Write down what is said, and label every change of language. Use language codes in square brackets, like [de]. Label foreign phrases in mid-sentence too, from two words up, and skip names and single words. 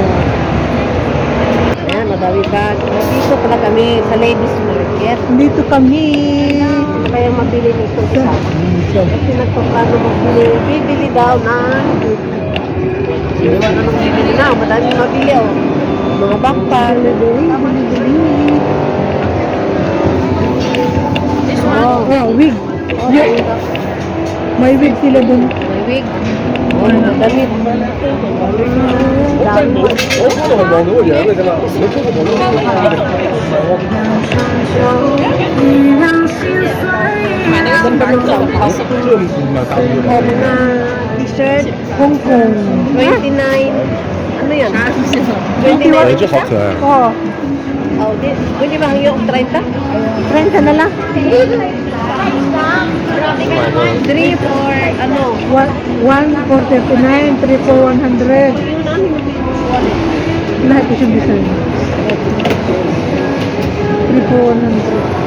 [tl] Ayan, madami ba? Dito pala kami sa ladies market. Dito kami. Ano kaya mabili nito isa? Kasi nagpaplano magbili. Bibili daw na. Sino ba na nang bibili na? Madami mabili, oh. Mga backpack. [en] This one. [tl] Oh, wig. Oh, Yeah. ayun daw. May wig sila dun. May wig. Oh, mga damit. Dami. Ganda ng soundhouse. Oh, mga t-shirt. Hong Kong. 29. Ano yan? 哎， 29. [zh] 这好可爱。 [tl] Oh, Oh, di. Pwede ba yung 30? 30 na lang. 3 for ano? [en] 1 for 39, 3 for 100. [tl] Yung ano yung wallet? Lahat ko siyang design. 3 for 100.